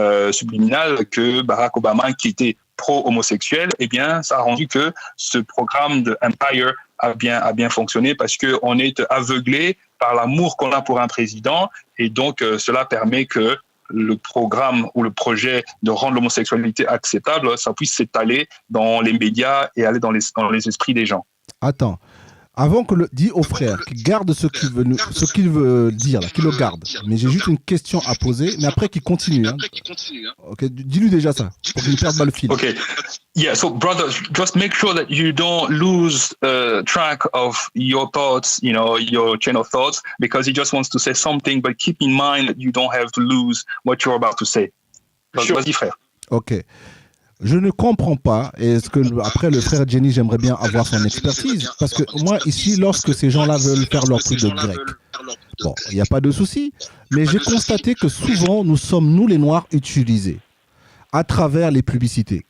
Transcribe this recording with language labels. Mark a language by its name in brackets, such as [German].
[French] subliminal que Barack Obama, qui était pro-homosexuel, eh bien, ça a rendu que ce programme de Empire a bien fonctionné, parce que on est aveuglé par l'amour qu'on a pour un président, et donc cela permet que le programme ou le projet de rendre l'homosexualité acceptable, ça puisse s'étaler dans les médias et aller dans les esprits des gens. Attends, avant que le dis au frère qu'il garde ce qu'il veut dire, là, qu'il le garde. Mais j'ai juste une question à poser, mais après qu'il continue. Hein. Ok, dis-lui déjà ça, pour qu'il ne perde pas le fil. Ok. [English] Yeah, so brother, just make sure that you don't lose track of your thoughts, your chain of thoughts, because he just wants to say something, but keep in mind that you don't have to lose what you're about to say. Sure. [French] Vas-y, frère. Ok. Je ne comprends pas, et est-ce que après le frère Genie, j'aimerais bien avoir son expertise, parce que moi ici, lorsque ces gens-là veulent faire leur truc de grec, bon, il n'y a pas de souci, mais j'ai constaté que souvent, nous sommes, nous les Noirs, utilisés à travers les publicités.